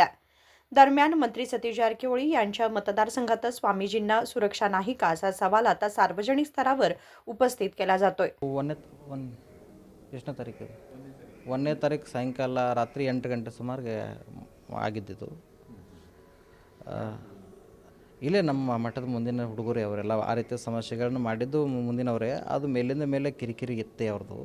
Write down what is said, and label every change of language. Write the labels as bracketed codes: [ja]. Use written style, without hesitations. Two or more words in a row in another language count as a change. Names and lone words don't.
[mr] दरम्यान मंत्री सतीश जारकिहोळी यांच्या मतदारसंघातच स्वामीजींना सुरक्षा नाही का असा सवाल आता सार्वजनिक स्तरावर उपस्थित केला जातोय. [kn] ಎಷ್ಟನೇ ತಾರೀಕು 1ನೇ ತಾರೀಕು ಸಾಯಂಕಾಲ ರಾತ್ರಿ 8 ಗಂಟೆ ಸುಮಾರಿಗೆ ಆಗಿದ್ದಿದ್ದು. ಇಲ್ಲೇ ನಮ್ಮ ಮಠದ ಮುಂದಿನ ಹುಡುಗರೇ ಅವರೆಲ್ಲ ಆ ರೀತಿಯ ಸಮಸ್ಯೆಗಳನ್ನು ಮಾಡಿದ್ದು ಮುಂದಿನವರೇ. ಅದು ಮೇಲಿಂದ ಮೇಲೆ ಕಿರಿಕಿರಿ ಇತ್ತೆ ಅವ್ರದ್ದು.